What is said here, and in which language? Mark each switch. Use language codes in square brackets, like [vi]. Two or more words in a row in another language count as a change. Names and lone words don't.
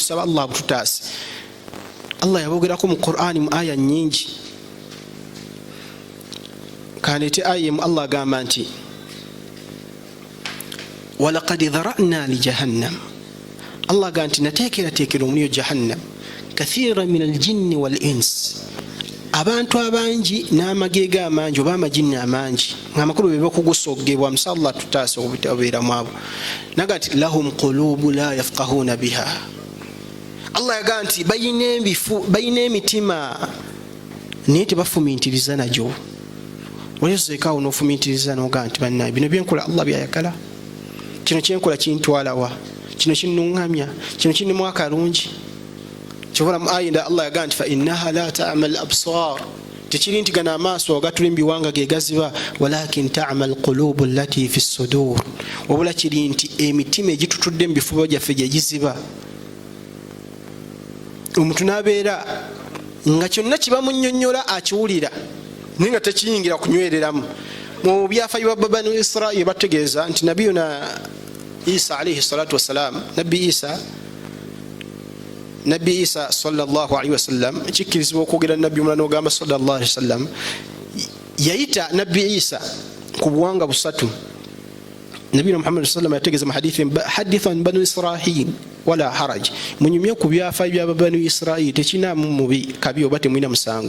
[lg] Saba Allah bututaase. Allah yabogerako mu Qur'ani mu aya nnyingi. Kanete aya mu Allah agamba nti [ar] ولقد ذرأنا لجهنم. [lg] Allah ganti nateekera omuliro jahannam [ar] كثيرا من الجن والإنس, [lg] abantu abangi n'amagega amangi oba amajinni amangi ng'amakulu bebe okugusogebwa. Musalla tutaase obutabeeramu abo. Naga nti [ar] لهم قلوب لا يفقهون بها. [lg] Allah yaga nti bayina emitima naye tebafumiitiriza nagyo. Olezeekaawo n'ofumiitiriza n'oga nti bannaye bino byenkola Allah byayagala, kino kyenkola kintwalawa, kino kinnuŋŋamya, kino kinnimu akalungi. Kyobola mu ayinda Allah yaga nti [ar] فإنها لا تعمى الأبصار, [lg] tekiri nti gana amaaso agatuli mu biwanga ge gaziba, [ar] ولكن تعمى القلوب التي في الصدور, [lg] wabula kiri nti emitima egitutudde mu bifuba gyaffe gye giziba. Omuntu n'abeera nga kyonna kibamunnyonnyola akiwulira naye nga tekiyingira kunywereramu. Mu byafaayo bya Banu Israil bategeeza nti [ar] نبينا عيسى عليه الصلاة والسلام, [lg] Nabbi Isa [ar] صلى الله عليه وسلم, [lg] kikkirizibwa okwogera nabbi omulala n'ogamba [ar] صلى الله عليه وسلم, [lg] yayita Nabbi Isa ku buwanga busatu. [ar] نبينا محمد صلى الله عليه وسلم [lg] yategeeza mu hadithi, [ar] حدثوا بني إسرائيل ولا حرج, [lg] munyumye ku byafaayo bya Banu Israil tekinaamu mubi kabi oba temulina musango.